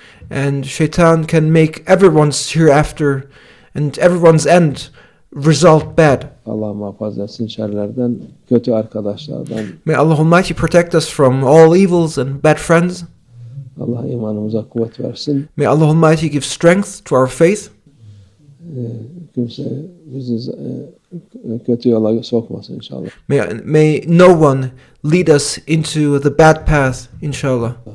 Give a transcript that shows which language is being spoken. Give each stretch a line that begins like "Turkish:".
English: And Shaitan can make everyone's hereafter and everyone's end result bad.
Turkish: Allah muhafaza etsin şerlerden, kötü arkadaşlardan.
English: May Allah Almighty protect us from all evils and bad friends.
Turkish: Allah imanımıza kuvvet versin.
English: May Allah Almighty give strength to our faith.
Turkish: Kimse bizi kötü yola sokmasın inşallah.
English: May no one lead us into the bad path, inshallah.